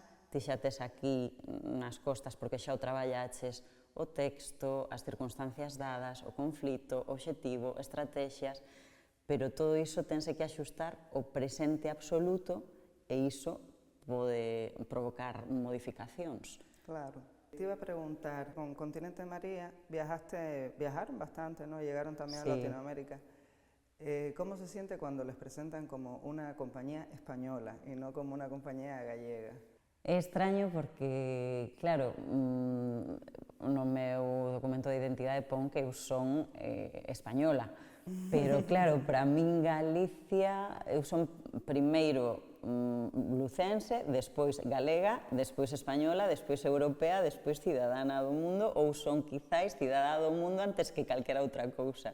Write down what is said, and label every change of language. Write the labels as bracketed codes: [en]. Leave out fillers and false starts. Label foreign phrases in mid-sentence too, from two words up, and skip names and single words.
[gl] Ti xa tes aquí nas costas, porque xa o traballaches, o texto, as circunstancias dadas, o conflito, o obxectivo, estrategias, pero todo iso tense que axustar ao presente absoluto e iso pode provocar modificacións. [es] Claro. Te iba a preguntar, con Continente María viajaron bastante, ¿no? Llegaron también a Latinoamérica. ¿Cómo se siente cuando les presentan como una compañía española y no como una compañía gallega? [gl] É extraño porque, claro, no meu documento de identidade pon que eu son española, pero claro, para min Galicia, eu son primeiro lucense, despois galega, despois española, despois europea, despois cidadana do mundo, ou son quizáis cidadá do mundo antes que calquera outra cousa.